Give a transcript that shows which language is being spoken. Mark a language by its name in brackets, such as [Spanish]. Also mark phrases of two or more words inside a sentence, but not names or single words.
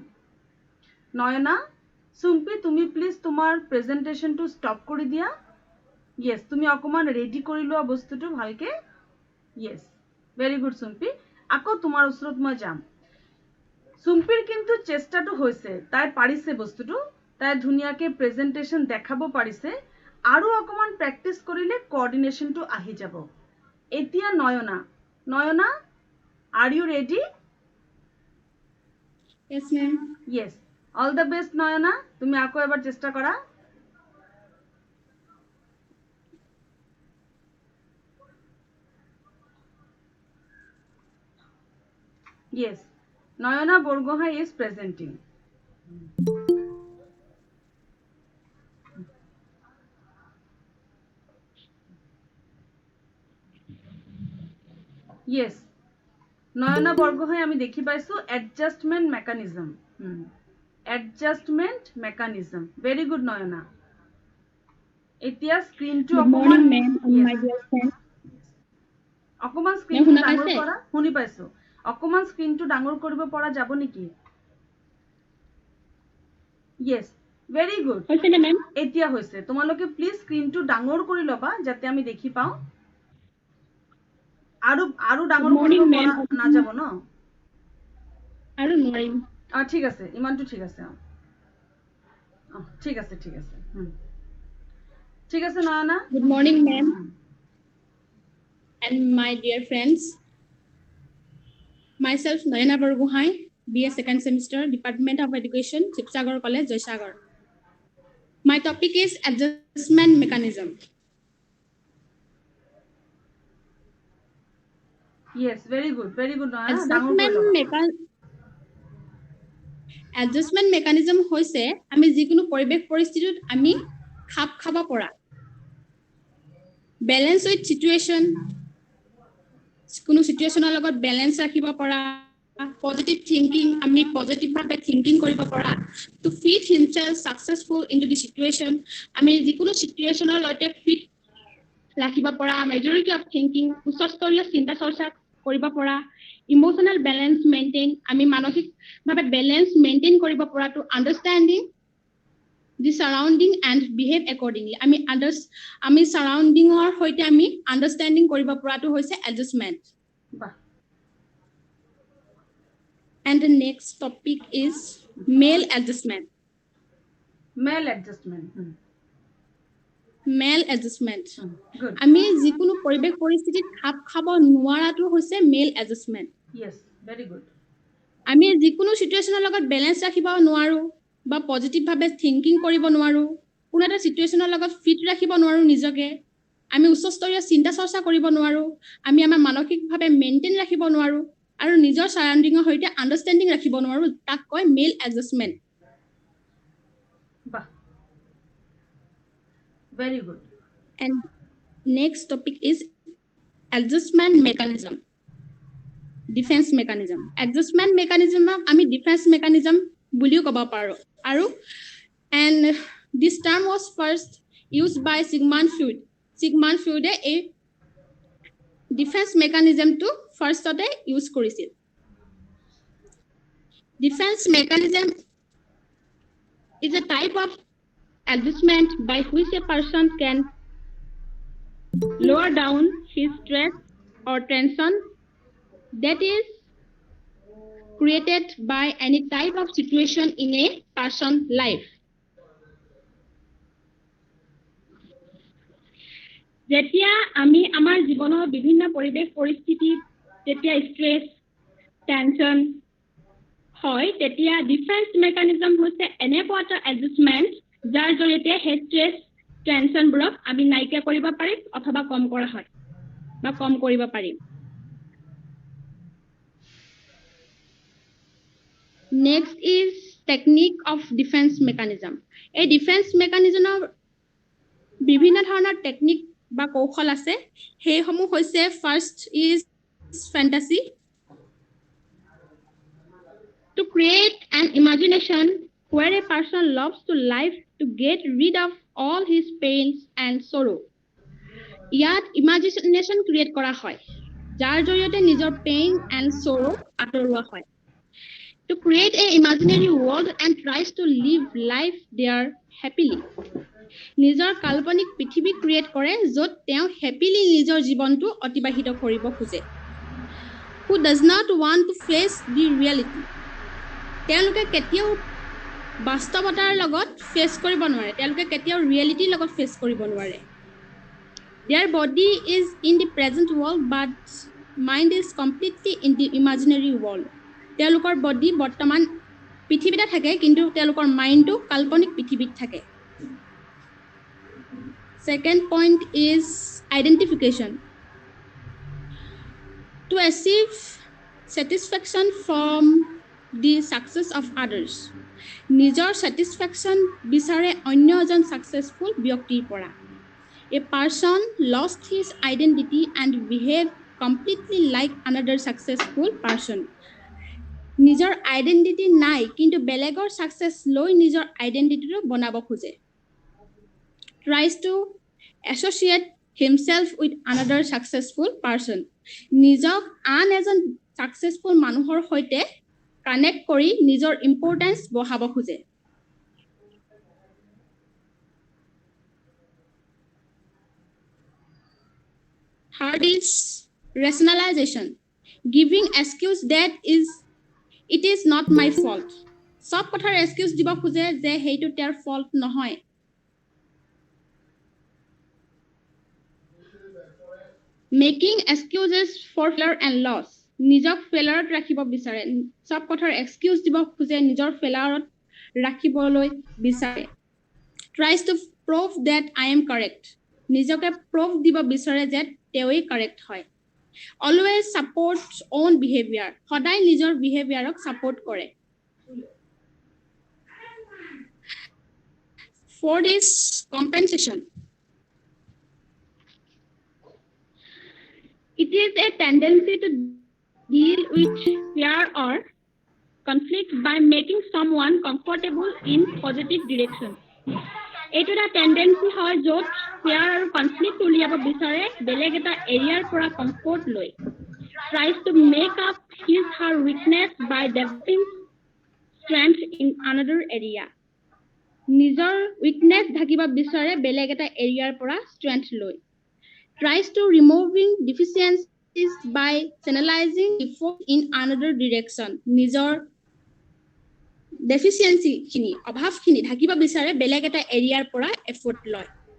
[Assamese] নয়না, সুম্পি তুমি প্লিজ তোমাৰ প্ৰেজেন্টেশনটো ষ্টপ কৰি দিয়া। Yes, তুমি অকমান ৰেডি কৰি লোৱা বস্তুটো ভালকে। [English] Yes, very good [Assamese] সুম্পি। আকৌ তোমাৰ ওচৰত মই যাম। সুম্পিৰ কিন্তু চেষ্টাটো হৈছে, তাই পাৰিছে বস্তুটো, তাই ধুনীয়াকে প্ৰেজেন্টেশন দেখাব পাৰিছে। আৰু অকমান প্ৰ্যাকটিস কৰিলে কোঅৰ্ডিনেশনটো আহি যাব। এতিয়া নয়না, নয়না, [English] are you ready? Yes, ma'am. Yes, all the best [Assamese] নয়না, তুমি আকৌ এবাৰ চেষ্টা কৰা। [English] Yes, Nayana Borgohain is presenting. Yes, [Assamese] Nayana Borgohain আমি দেখি পাইছো [English] adjustment mechanism. Adjustment mechanism. Very good Nayana. [Assamese] এতিয়া স্ক্রিনটো অকমান [English] my dear friend. [Assamese] অকমান স্ক্রিনটো ডাঙৰ কৰা, শুনি পাইছো। অকমান স্ক্রিনটো ডাঙৰ কৰিব পৰা যাব নেকি? [English] Yes, very good. [Assamese] হৈছে নে ma'am? এতিয়া হৈছে। তোমালোকে প্লিজ স্ক্রিনটো ডাঙৰ কৰি লবা যাতে আমি দেখি পাও। আৰু ডাঙৰ কৰিব পৰা না যাব ন? আৰু নোৱাৰিম। ঠিক আছে, ইমানটো ঠিক আছে। ঠিক আছে, ঠিক আছে। ঠিক আছে নয়না। [English] Good morning, ma'am. And my dear friends, myself Nayana Borgohain, BA second semester, Department of Education, Sibsagar College, Joysagar. My topic is adjustment mechanism. Yes, very good, Nayana. Adjustment mechanism [Assamese] হৈছে আমি যিকোনো পৰিবেশ পৰিস্থিতিত আমি খাপ খাব পৰা। [English] Balance with situation, [Assamese] কোনো সিচুৱেচনৰ লগত ব্যালেন্স ৰাখিব পৰা। [English] Positive thinking, [Assamese] আমি পজিটিভ ভাবে থিংকিং কৰিব পৰা। [English] To fit himself successful into the situation, [Assamese] আমি যিকোনো সিচুৱেচনৰ লগত ফিট ৰাখিব পৰা। [English] Majority of thinking, [Assamese] উচ্চস্তৰীয় চিন্তা চৰ্চা কৰিব পৰা। [English] Emotional balance maintain, [Assamese] আমি মানসিক ভাবে [English] balance maintain [Assamese] কৰিব পৰা। [English] To understanding the surrounding and behave accordingly, [Assamese] আমি সাৰাউন্ডিংৰ সৈতে আমি আন্ডাৰস্ট্যান্ডিং কৰিব পৰাটো হৈছে এডজাষ্টমেন্ট। [English] And the next topic is male adjustment. Male adjustment. Male adjustment. Good. [Assamese] আমি যিকোনো পৰিবেশ পৰিস্থিতিত খাপ খাব নোৱাৰাটো হৈছে [English] male adjustment. Yes, very good. [Assamese] আমি যিকোনো সিচুৱেচনৰ লগত ব্যালেন্স ৰাখিব নোৱাৰো বা পজিটিভ ভাবে থিংকিং কৰিব নোৱাৰো। কোনো এটা সিচুৱেচনৰ লগত ফিট ৰাখিব নোৱাৰো নিজকে। আমি উচ্চস্তৰীয় চিন্তা চৰ্চা কৰিব নোৱাৰো। আমি আমাৰ মানসিক ভাবে মেইনটেইন ৰাখিব নোৱাৰো আৰু নিজৰ সাৰাউন্ডিংৰ সৈতে আন্ডাৰস্ট্যান্ডিং ৰাখিব নোৱাৰো। তাক কয় [English] male adjustment. Very good. And next topic is adjustment mechanism. Defense mechanism. Adjustment mechanism [Assamese] আমি [English] defense mechanism [Assamese] বুলিও ক'ব পাৰো। [English] And this term was first used by Sigmund Freud. Sigmund Freud a defense mechanism to first use কৰিছিল। Defense mechanism is a type of adjustment by which a person can lower down his stress or tension that is created by any type of situation in a person's life. [Assamese] যেতিয়া আমি আমাৰ জীৱনৰ বিভিন্ন পৰিবেশ পৰিস্থিতি তেতিয়া [English] stress tension [Assamese] হয় তেতিয়া [English] defense mechanism [Assamese] হৈছে এনেকুৱা এটা এডজাষ্টমেন্ট যাৰ জৰিয়তে সেই স্ট্ৰেছ টেনশনবোৰক আমি নাইকিয়া কৰিব পাৰিম অথবা কম কৰা হয় বা কম কৰিব পাৰিম [English] Next is technique of defense mechanism. A defense mechanism [Assamese] বিভিন্ন ধৰণৰ টেকনিক বা কৌশল আছে সেইসমূহ হৈছে [English] first is fantasy to create an imagination where a person loves to live to get rid of all his pains and sorrow. ইয়াত imagination create [Assamese] কৰা হয় যাৰ জৰিয়তে নিজৰ [English] pain and sorrow [Assamese] আঁতৰোৱা হয় [English] To create an imaginary world and tries to live life there happily. [Assamese] নিজৰ কাল্পনিক পৃথিৱী ক্ৰিয়েট কৰে য'ত তেওঁ হ্যাপিলি নিজৰ জীৱনটো অতিবাহিত কৰিব খোজে [English] Who does not want to face the reality. [Assamese] তেওঁলোকে কেতিয়াও বাস্তৱতাৰ লগত ফেস কৰিব নোৱাৰে তেওঁলোকে কেতিয়াও ৰিয়েলিটিৰ লগত ফেস কৰিব নোৱাৰে [English] Their body is in the present world but mind is completely in the imaginary world. [Assamese] তেওঁলোকৰ বডি বৰ্তমান পৃথিৱীতে থাকে কিন্তু তেওঁলোকৰ মাইন্ডটো কাল্পনিক পৃথিৱীত থাকে [English] Second point is identification. To achieve satisfaction from the success of others. নিজৰ satisfaction [Assamese] বিচাৰে অন্য এজন [English] successful [Assamese] ব্যক্তিৰ পৰা [English] A person lost his identity and behaved completely like another successful person. [Assamese] নিজৰ আইডেন্টিটি নাই কিন্তু বেলেগৰ সাকসেস লৈ নিজৰ আইডেন্টিটিটো বনাব খোজে [English] tries to associate himself with another successful person [Assamese] নিজক আন এজন সাকসেসফুল মানুহৰ সৈতে কানেক্ট কৰি নিজৰ ইম্পৰ্টেন্স বঢ়াব খোজে [English] Third is rationalization giving excuse that It is not my fault. [Assamese] সব কথাৰ এক্সকিউজ দিব খোজে যে হেইটো তেওঁৰ ফল্ট নহয় [English] Making excuses for failure and loss. [Assamese] নিজক ফেইলাৰত ৰাখিব বিচাৰে সব কথাৰ এক্সকিউজ দিব খোজে নিজৰ ফেইলাৰত ৰাখিবলৈ বিচাৰে [English] Tries to prove that I am correct. [Assamese] নিজকে prove দিব বিচাৰে যে তেওঁই কাৰেক্ট হয় [English] Always support own behavior. [Assamese] সদায় নিজৰ behaviorক support কৰে. [English] Fourth is compensation. It is a tendency to deal with fear or conflict by making someone comfortable in positive direction. [Assamese] এইটো এটা টেন্ডেন্সি হয় য'ত ফিয়াৰ আৰু কনফ্লিক্ট উলিয়াব বিচাৰে বেলেগ এটা এৰিয়াৰ পৰা কমফৰ্ট লৈ [English] tries to make up his her weakness by developing strength in another area [Assamese] নিজৰ উইকনেস ঢাকিব বিচাৰে বেলেগ এটা এৰিয়াৰ পৰা ষ্ট্ৰেংথ লৈ [English] tries to removing deficiencies by channelizing effort in another direction [Assamese] নিজৰ deficiency খিনি অভাৱ খিনি ঢাকিব বিচাৰে বেলেগ এটা এৰিয়াৰ পৰা এফৰ্ট লয়